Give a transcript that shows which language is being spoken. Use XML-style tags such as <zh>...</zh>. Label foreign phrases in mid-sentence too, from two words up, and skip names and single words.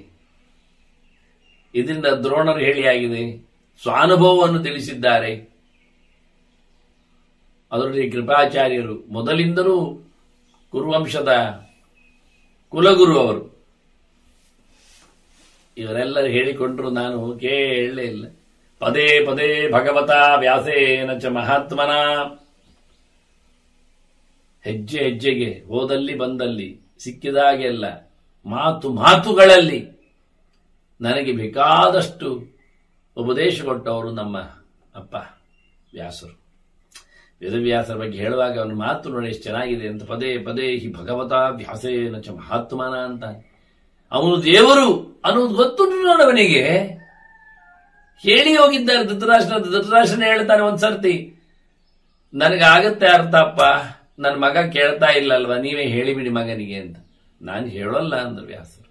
<kn>ಇದರಿಂದ ದ್ರೋಣರು ಹೇಳಿಯಾಗಿದೆ, ಸ್ವಾನುಭವವನ್ನು ತಿಳಿಸಿದ್ದಾರೆ. ಅದರಲ್ಲಿ ಕೃಪಾಚಾರ್ಯರು ಮೊದಲಿಂದಲೂ ಕುರುವಂಶದ ಕುಲಗುರು ಅವರು. ಇವರೆಲ್ಲರೂ ಹೇಳಿಕೊಂಡ್ರು, ನಾನು ಕೇಳಲೇ ಇಲ್ಲ.</kn> <sa>ಪದೇ ಪದೇ ಭಗವತಾ ವ್ಯಾಸೇನ ಚ ಮಹಾತ್ಮನ.</sa> <kn>ಹೆಜ್ಜೆ ಹೆಜ್ಜೆಗೆ, ಹೋದಲ್ಲಿ ಬಂದಲ್ಲಿ, ಸಿಕ್ಕಿದಾಗೆಲ್ಲ, ಮಾತುಗಳಲ್ಲಿ ನನಗೆ ಬೇಕಾದಷ್ಟು ಉಪದೇಶ ಕೊಟ್ಟವರು ನಮ್ಮ ಅಪ್ಪ ವ್ಯಾಸರು. ವೇದವ್ಯಾಸರ ಬಗ್ಗೆ ಹೇಳುವಾಗ ಅವನ ಮಾತು ನೋಡಿ ಎಷ್ಟು ಚೆನ್ನಾಗಿದೆ ಅಂತ.</kn> <sa>ಪದೇ ಪದೇ ಹಿ ಭಗವತಾ ವ್ಯಾಸೇನ ಚ ಮಹಾತ್ಮನ ಅಂತ.</sa> <kn>ಅವನು ದೇವರು ಅನ್ನೋದು ಗೊತ್ತುಂಟು ನೋಡವನಿಗೆ. ಹೇಳಿ ಹೋಗಿದ್ದಾರೆ ಧೃತರಾಷ್ಟ್ರನ ಹೇಳ್ತಾನೆ ಒಂದ್ಸರ್ತಿ, ನನಗಾಗತ್ತೆ ಅರ್ಥ ಅಪ್ಪ, ನನ್ನ ಮಗ ಕೇಳ್ತಾ ಇಲ್ಲಲ್ವಾ, ನೀವೇ ಹೇಳಿಬಿಡಿ ಮಗನಿಗೆ ಅಂತ. ನಾನು ಹೇಳೋಲ್ಲ ಅಂದ್ರು ವ್ಯಾಸರು.</kn>